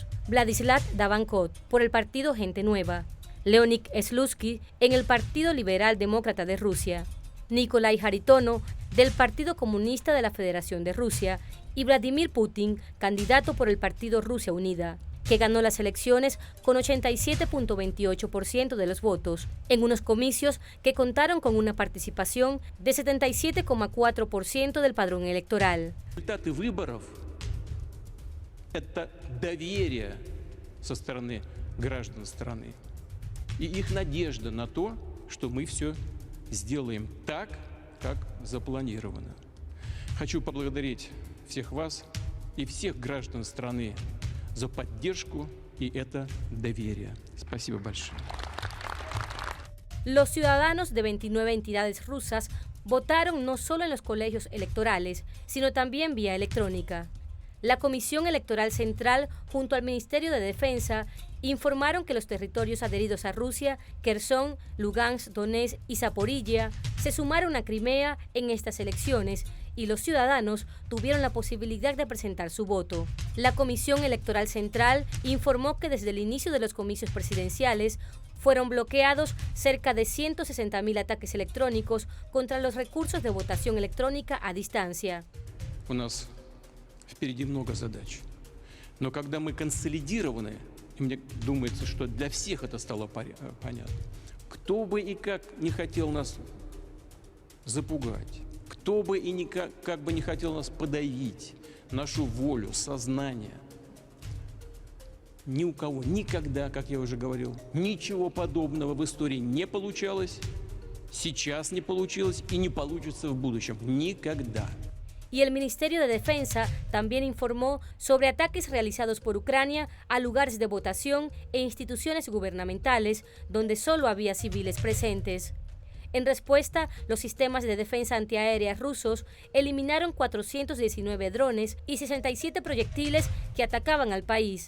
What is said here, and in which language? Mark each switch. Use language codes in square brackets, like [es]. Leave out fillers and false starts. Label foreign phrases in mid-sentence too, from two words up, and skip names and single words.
[es] Vladislav Davankov, por el partido Gente Nueva; Leonid Slutsky, en el Partido Liberal Demócrata de Rusia; Nikolai Haritono, del Partido Comunista de la Federación de Rusia; y Vladimir Putin, candidato por el partido Rusia Unida, que ganó las elecciones con 87.28% de los votos, en unos comicios que contaron con una participación de 77.4% del padrón electoral. [ru] Результаты выборов – это доверие со стороны граждан страны и их надежда на то, что мы все сделаем так, как запланировано. Хочу поблагодарить всех вас и всех граждан страны за поддержку y это доверие. Спасибо большое. [es] Los ciudadanos de 29 entidades rusas votaron no solo en los colegios electorales, sino también vía electrónica. La Comisión Electoral Central, junto al Ministerio de Defensa, informaron que los territorios adheridos a Rusia, Kherson, Lugansk, Donetsk y Zaporilla, se sumaron a Crimea en estas elecciones y los ciudadanos tuvieron la posibilidad de presentar su voto. La Comisión Electoral Central informó que desde el inicio de los comicios presidenciales fueron bloqueados cerca de 160.000 ataques electrónicos contra los recursos de votación electrónica a distancia. [ru] У нас впереди много задач. Но когда мы консолидированы, и мне думается, что для всех это стало понятно, кто бы и как не хотел нас запугать, кто бы и как бы не хотел нас подавить, нашу волю, сознание, ни у кого никогда, как я уже говорил, ничего подобного в истории не получалось, сейчас не получилось и не получится в будущем. Никогда. [es] Y el Ministerio de Defensa también informó sobre ataques realizados por Ucrania a lugares de votación e instituciones gubernamentales donde solo había civiles presentes. En respuesta, los sistemas de defensa antiaérea rusos eliminaron 419 drones y 67 proyectiles que atacaban al país.